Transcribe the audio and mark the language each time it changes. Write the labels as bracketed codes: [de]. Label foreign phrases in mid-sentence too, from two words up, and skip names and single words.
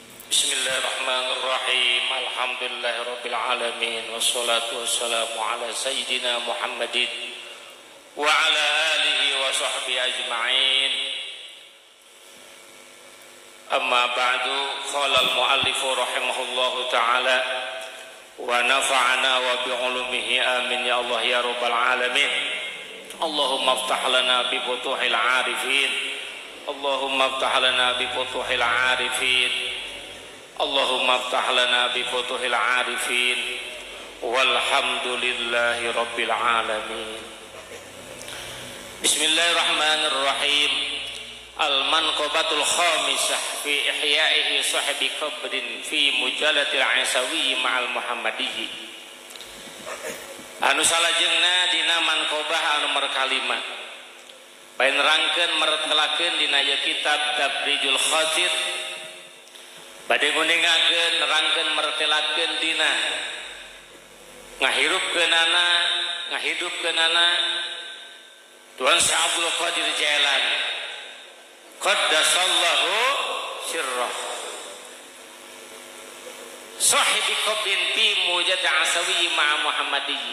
[ar] بسم الله الرحمن الرحيم. الحمد لله رب العالمين والصلاة والسلام على سيدنا محمد وعلى آله وصحبه أجمعين. أما بعد، قال المؤلف رحمه الله تعالى ونفعنا بعلومه آمين يا الله يا رب العالمين. اللهم افتح لنا بفتوح العارفين. اللهم افتح لنا بفتوح العارفين. اللهم افتح لنا بفتوح العارفين والحمد لله رب العالمين. Bismillahirrahmanirrahim. المنقبة الخامسة في إحيائه صاحب قبر في مجلة العيساوي مع المحمدي. [su] Anu salajengna dina manqabah anu merkalima bae nerangkeun meretelakeun dina kitab Tabrijul Khatir, bade nguningakeun nerangkeun meretelakeun dina ngahirupkeunana ngahidupkeunana Tuan Syekh Abdul Qadir Jailani [ar] قدس الله سره صاحب قبر في مجد العيساوي مع المحمدي.